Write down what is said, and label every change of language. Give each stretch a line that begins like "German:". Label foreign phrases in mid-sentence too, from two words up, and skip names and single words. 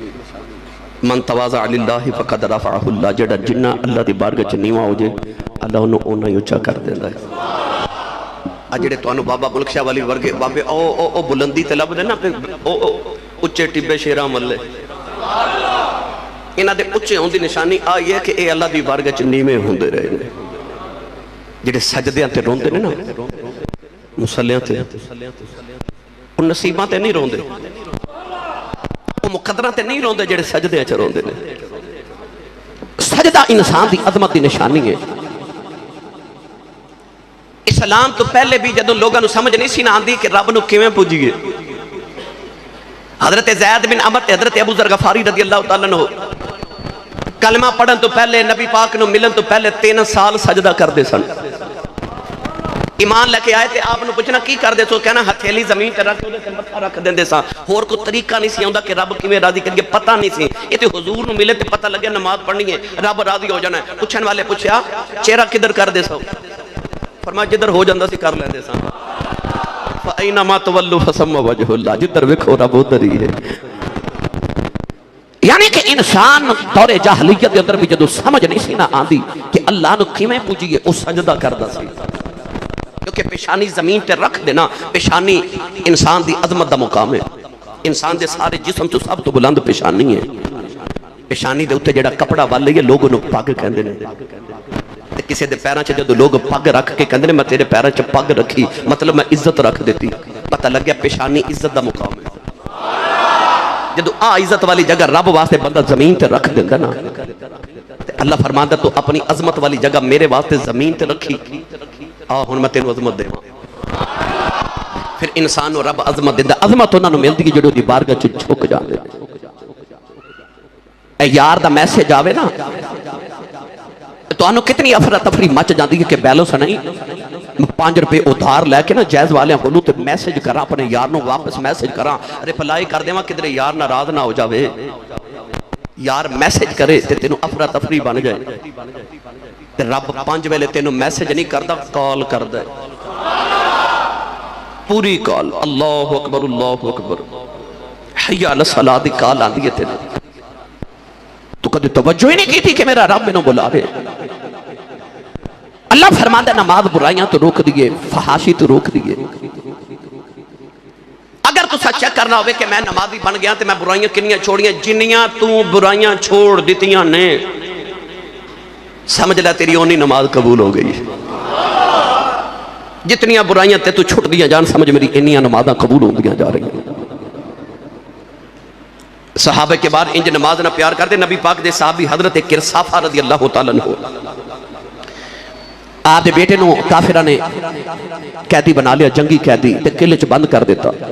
Arabic: من تواضع للہ فقد رفعہ اللہ،
Punjabi: جڑا جنہ اللہ دی بارگاہ چ نیواں ہو جائے اللہ انہوں اونا ہی اونچا کر دیندا ہے۔ اجڑے تانوں بابا ملک شاہ والی ورگے بابے او بلندی تے لب دے نا او اچے ٹبے شیراں ملے، انہاں دے اچے ہون دی نشانی آ یہ کہ اے اللہ دی بارگاہ چ نیویں ہوندے رہے نے۔ جڑے سجدیاں تے روندے نے نا مصلیاں تے ان نصیباں تے نہیں روندے، وہ مقدرہ تے نہیں روندے جڑے سجدے چ روندے نے۔ سجدہ انسان دی عظمت دی نشانی ہے۔ اسلام تو پہلے بھی جدوں لوگاں نو سمجھ نہیں سی نہ آندی کہ رب نو کیویں پوجیے، حضرت زید بن عمر حضرت ابو ذر غفاری
Arabic: رضی اللہ تعالیٰ عنہ
Punjabi: کلمہ پڑھن تو پہلے نبی پاک نو ملن تو پہلے 3 سال سجدہ کر دے سن۔ ایمان لے کے آئے تھے، آپ نے پوچھنا کی کر دے سو، کہنا ہتھیلی زمین تے رکھ دے متھا رکھ دیں دے سا، اور کوئی طریقہ نہیں سی ہوندا کہ رب کیویں راضی کریے، پتہ نہیں سی۔ یہ تے حضور نو ملے تے پتہ لگے نماز پڑھنی ہے رب راضی ہو جانا ہے۔ پوچھن والے پوچھیا چہرہ کدھر کر دے سو، فرمایا جدھر ہو جاندا سی کر لیندے سا۔
Arabic: فَأَيْنَمَا تُوَلُّوا فَثَمَّ وَجْهُ اللَّهِ،
Punjabi: جدھر ویکھو رب ادھر ہی ہے۔ یعنی کہ انسان دور جاہلیت دے اندر بھی جدوں سمجھ نہیں سی نہ آندی کہ اللہ نو کیویں پوجیے، او سجدہ کردا سی، کیونکہ پیشانی زمین تے رکھ دینا، پیشانی انسان دی عظمت دا مقام ہے۔ انسان دے سارے جسم تو سب تو بلند پیشانی ہے۔ پیشانی دے اوتے جڑا کپڑا ول لئیے لوگ انہوں پگ کہندے نے، تے کسے دے پیراں چ جدوں لوگ پگ رکھ کے کہندے نے میں تیرے پیراں چ پگ رکھی، مطلب میں عزت رکھ دیتی، پتہ لگ گیا پیشانی عزت دا مقام ہے۔ جدوں عزت والی جگہ رب واسطے بندہ زمین تے رکھ دیندا نا، تے اللہ فرماندا تو اپنی عظمت والی جگہ میرے واسطے زمین تے رکھی، ہن میں تینوں عظمت دیواں۔ پھر انسان نو رب عظمت دیندا، عظمت انہاں نو ملدی جڑے دی بارگاہ چ جھک جاندے۔ اے یار دا میسج آوے نا تانوں کتنی افراتفری مچ جاندی ہے کہ بیلنس نہیں، 5 روپے ادھار لے کے نا جائز والیاں کولوں تے میسج کراں اپنے یار نو واپس میسج کراں، رپلائی کر دیواں کدھر یار ناراض نہ ہو جاوے، یار میسج کرے تے تینوں افراتفری بن جائے۔ تے رب 5 ویلے تینوں میسج نہیں کردا، کال کردا ہے، پوری کال،
Arabic: اللہ اکبر اللہ اکبر، حی علی الصلاۃ
Punjabi: دی کال آندی ہے تینوں، تو کدی توجہ ہی نہیں کی تھی کہ میرا رب مینوں بلا رہے۔ اللہ فرماتا ہے نماز برائیاں تو روک دیئے، فحاشی تو روک دیئے۔ اگر تو سچ چیک کرنا ہوئے کہ میں نمازی بن گیا تو میں برائیاں کنیاں چھوڑیاں، جنیاں تو برائیاں چھوڑ دیتیاں نے، سمجھ لے تیری اونی نماز قبول ہو گئی۔ جتنیاں برائیاں تے تو چھوٹ دیا جان، سمجھ میری انیاں نمازاں قبول ہو دیا جا رہی ہیں۔ صحابہ کے بعد انج نماز نہ پیار کرتے، نبی پاک دے صحابی حضرت کرسافہ
Arabic: رضی اللہ تعالیٰ عنہ
Punjabi: آپ دے بیٹے نو کافرہ نے قیدی بنا لیا، جنگی قیدی، تے قلعے چ بند کر دیتا۔